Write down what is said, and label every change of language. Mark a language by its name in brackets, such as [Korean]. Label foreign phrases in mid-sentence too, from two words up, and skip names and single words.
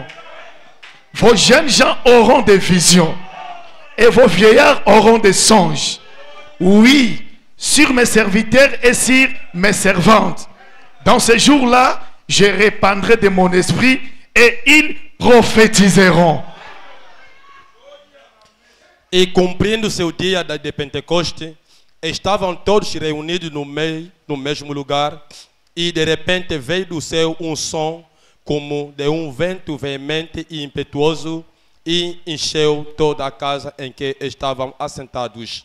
[French] Vos jeunes gens auront des visions. Et vos vieillards auront des songes. Oui, sur mes serviteurs et sur mes servantes. Dans ce jour-là, je répandrai de mon esprit et ils prophétiseront. [Portuguese] E cumprindo o seu dia de Pentecoste, estavam todos reunidos no mesmo lugar, e de repente veio do céu um som como de um vento veemente e impetuoso, e encheu toda a casa em que estavam assentados.